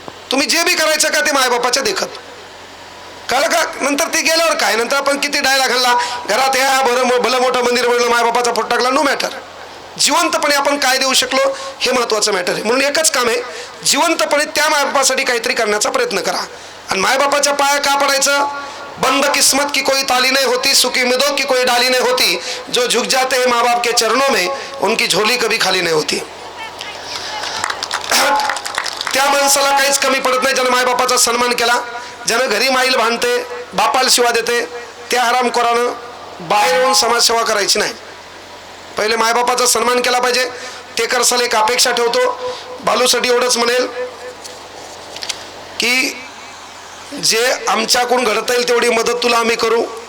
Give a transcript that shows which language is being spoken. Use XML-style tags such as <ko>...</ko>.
<mr>तुम्ही जे बी करायचं का ते मायबापाच्या देखत कळलं का. नंतर ते गेल्यावर काय, नंतर आपण किती डायला घालला घरात, या भलं मोठं मंदिर बनलं, मायबापाचा फोटो टाकला, नो मॅटर. जिवंतपणे आपण काय देऊ शकलो हे महत्वाचं मॅटर आहे. म्हणून एकच काम आहे, जिवंतपणे त्या मायबापासाठी काहीतरी करण्याचा प्रयत्न करा. आणि मायबापाच्या पाया का पडायचं,</mr> <hi>बंद किस्मत की कोई ताली नहीं होती, सुखी उम्मीदों की कोई डाली नहीं होती, जो झुक जाते हैं माँ बाप के चरणों में उनकी झोली कभी खाली नहीं होती.</hi> <mr>त्या माणसाला काहीच कमी पडत नाही ज्यानं मायबापाचा सन्मान केला, ज्यानं घरी माईल भांडते, बापाला शिवा देते. त्या हरामखोरानं बाहेर येऊन समाजसेवा करायची नाही. पहिले मायबापाचा सन्मान केला पाहिजे. ते करसाल एक अपेक्षा ठेवतो. बालूसाठी एवढंच म्हणेल की जे आमच्याकडून घडता येईल तेवढी मदत तुला आम्ही करू.</mr>